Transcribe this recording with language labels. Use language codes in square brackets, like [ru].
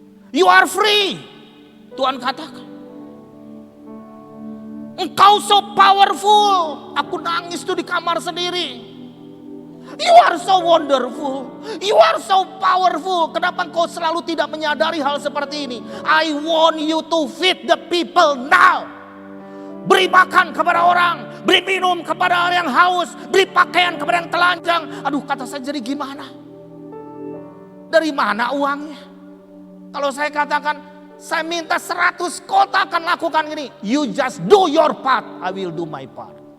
[en] You are free. [id] Tuhan katakan. Engkau [en] so powerful. [id] Aku nangis tuh di kamar sendiri. [en] You are so wonderful. You are so powerful. [id] Kenapa engkau selalu tidak menyadari hal seperti ini? [en] I want you to feed the people now. [id] Beri makan kepada orang. Beri minum kepada orang yang haus. Beri pakaian kepada yang telanjang. Aduh, kata saya, jadi gimana? Dari mana uangnya? Kalau saya katakan, saya minta 100 kota akan lakukan ini. [en] You just do your part. I will do my part.